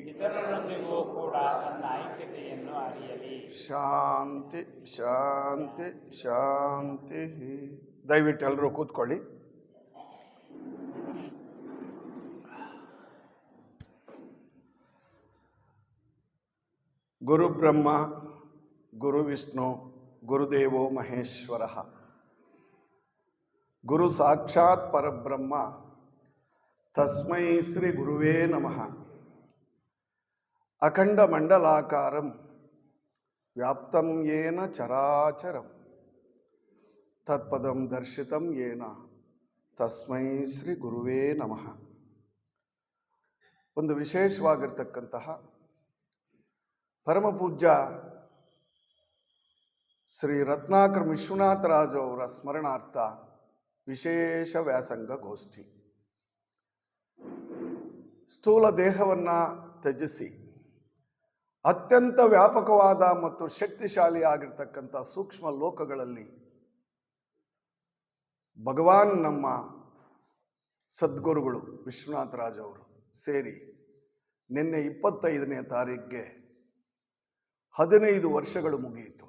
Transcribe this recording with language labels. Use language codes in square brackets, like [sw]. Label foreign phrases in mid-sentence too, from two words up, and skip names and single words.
[sa] ಶಾಂತಿ ಶಾಂತಿ ಶಾಂತಿ. [kn] ದಯವಿಟ್ಟು ಎಲ್ಲರೂ ಕೂತ್ಕೊಳ್ಳಿ. [sa] ಗುರು ಬ್ರಹ್ಮ ಗುರು ವಿಷ್ಣು ಗುರುದೇವೋ ಮಹೇಶ್ವರ. ಗುರು ಸಾಕ್ಷಾತ್ ಪರಬ್ರಹ್ಮ ತಸ್ಮೈ ಶ್ರೀ ಗುರುವೇ ನಮಃ. ಅಖಂಡ ಮಂಡಲಾಕಾರಂ ವ್ಯಾಪ್ತಂ ಯೇನ ಚರಾಚರಂ ತತ್ಪದಂ ದರ್ಶಿತಂ ಯೇನ ತಸ್ಮೈ ಶ್ರೀ ಗುರುವೇ ನಮಃ. [kn] ಒಂದು ವಿಶೇಷವಾಗಿರ್ತಕ್ಕಂತಹ ಪರಮಪೂಜ್ಯ ಶ್ರೀ ರತ್ನಾಕರ್ ವಿಶ್ವನಾಥರಾಜ್ ಅವರ ಸ್ಮರಣಾರ್ಥ ವಿಶೇಷ ವ್ಯಾಸಂಗ ಗೋಷ್ಠಿ. ಸ್ಥೂಲ ದೇಹವನ್ನು ತ್ಯಜಿಸಿ ಅತ್ಯಂತ ವ್ಯಾಪಕವಾದ ಮತ್ತು ಶಕ್ತಿಶಾಲಿಯಾಗಿರ್ತಕ್ಕಂಥ ಸೂಕ್ಷ್ಮ ಲೋಕಗಳಲ್ಲಿ ಭಗವಾನ್ ನಮ್ಮ ಸದ್ಗುರುಗಳು ವಿಶ್ವನಾಥರಾಜ್ ಅವರು ಸೇರಿ ನಿನ್ನೆ 25ನೇ ತಾರೀಕಿಗೆ 15 ವರ್ಷಗಳು ಮುಗಿಯಿತು.